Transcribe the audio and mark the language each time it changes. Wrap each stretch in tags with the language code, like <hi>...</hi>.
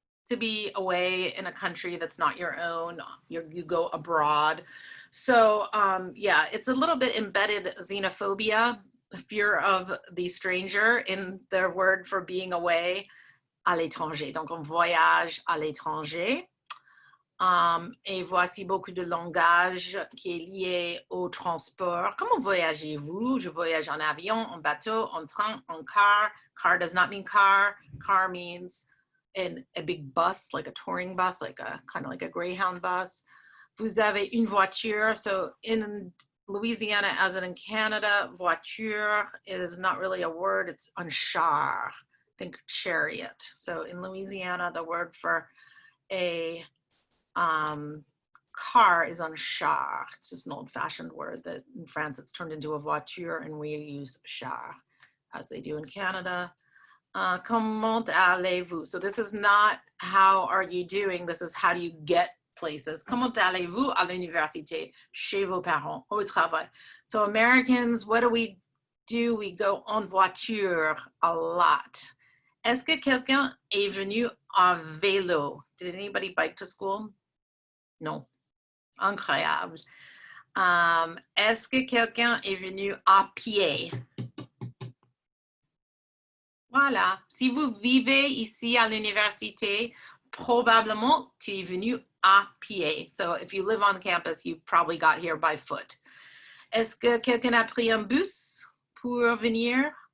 <en>To be away in a country that's not your own, you go abroad. So yeah, it's a little bit embedded xenophobia, fear of the stranger in their word for being away,</en> <fr>à l'étranger. Donc on voyage à l'étranger. Et voici beaucoup de langage qui est lié au transport. Comment voyagez-vous? Je voyage en avion, en bateau, en train, en car.</fr> <en>Car does not mean car. Car means in a big bus, like a touring bus, like a kind of like a Greyhound bus.</en> <fr>Vous avez une voiture.</fr> <en>So in Louisiana, as in Canada, voiture is not really a word. It's un char. Think chariot. So in Louisiana, the word for a car is un char. It's just an old-fashioned word that in France it's turned into a voiture, and we use char as they do in Canada.</en> <fr>Comment allez-vous?</fr> <en>So this is not how are you doing, this is how do you get places.</en> <fr>Comment allez-vous à l'université? Chez vos parents, au travail.</fr> <en>So Americans, what do? We go</en> <fr>en voiture</fr> <en>a lot.</en> <fr>Est-ce que quelqu'un est venu en vélo?</fr> <en>Did anybody bike to school?</en> <fr>Non. Incroyable. Est-ce que quelqu'un est venu à pied? Voilà. Si vous vivez ici à l'université, probablement tu es venu à pied.</fr> <en>So if you live on campus, you probably got here by foot.</en> <fr>Est-ce que quelqu'un a pris un bus pour venir?</fr>